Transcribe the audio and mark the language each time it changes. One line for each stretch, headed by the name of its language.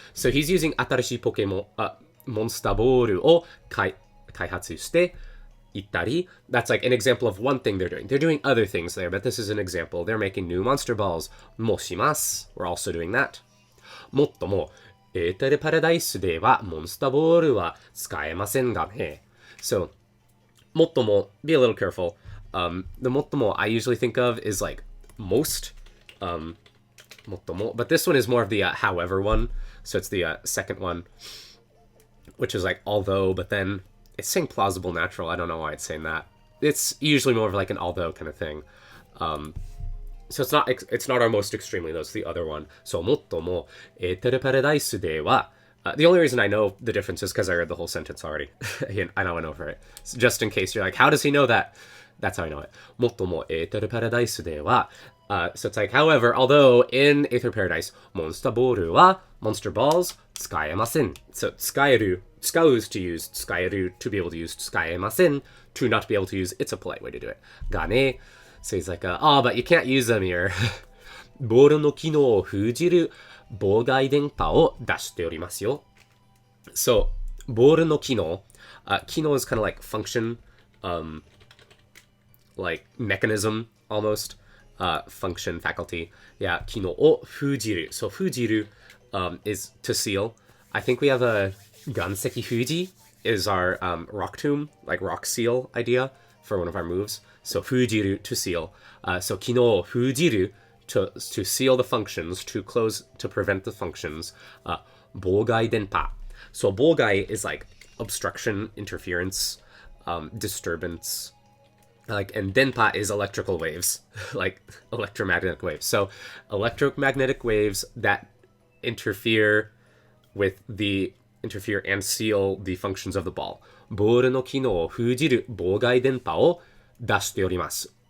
English: So he's using 新しいポケモンモンスターボールを開発してitari. That's like an example of one thing they're doing. They're doing other things there, but this is an example. They're making new monster balls. Moshimasu. We're also doing that.
Japanese: もっとも、エーテルパラダイスではモンスターボールは使えませんがね.
English: So, もっとも, be a little careful. The もっとも I usually think of is like most. もっとも, but this one is more of the however one. So it's the second one, which is like although, but then it's saying plausible natural. I don't know why it's saying that. It's usually more of like an although kind of thing. So it's not our most extremely, though. It's the other one. So
Japanese: もっともエーテルパラダイスでは
English: The only reason I know the difference is because I read the whole sentence already. I know I went over it. So just in case you're like, how does he know that? That's how I know it.
Japanese: もっともエーテルパラダイスでは
English: so it's like, however, although in Aether Paradise, monster ball は monster balls 使えません. So 使う is to use, 使える to be able to use, 使えません to not be able to use. It's a polite way to do it. がね. So he's like, oh, but you can't use them here.
Japanese: ボールの機能を封じる妨害電波を出しておりますよ.
English: So, ボールの機能, 機能 is kind of like function, like mechanism almost, function, faculty. Yeah, 機能を封じる. So, 封じる, is to seal. I think we have a 岩石封じ is our rock tomb, like rock seal idea for one of our moves. So, 封じる to seal. So, 機能を封じる to seal the functions, to close, to prevent the functions.
Japanese: 妨害電波.
English: So 妨害 is like obstruction, interference, disturbance. Like, and denpa is electrical waves, like electromagnetic waves. So electromagnetic waves that interfere and seal the functions of the ball.
Japanese: ボールの機能を封じる妨害電波を出しております.